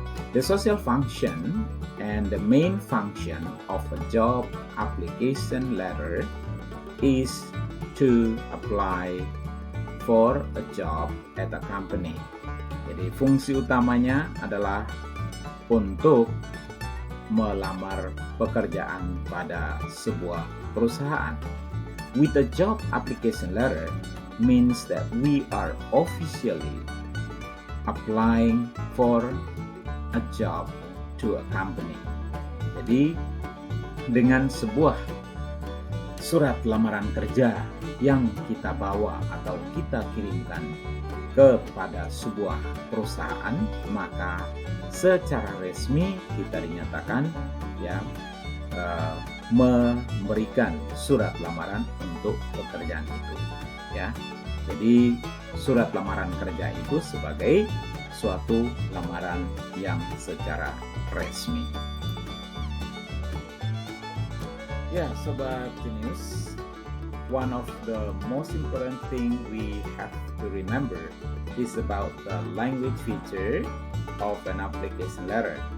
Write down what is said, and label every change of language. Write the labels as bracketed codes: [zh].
[en] The social function and the main function of a job application letter is to apply for a job at a company. [id] Jadi fungsi utamanya adalah untuk melamar pekerjaan pada sebuah perusahaan. [en] With a job application letter means that we are officially applying for a job to a company. [id] Jadi dengan sebuah surat lamaran kerja yang kita bawa atau kita kirimkan kepada sebuah perusahaan, maka secara resmi kita dinyatakan memberikan surat lamaran untuk pekerjaan itu, ya. Jadi surat lamaran kerja itu sebagai suatu lamaran yang secara resmi. Ya, sobat genius, [en] one of the most important thing we have to remember is about the language feature of an application letter.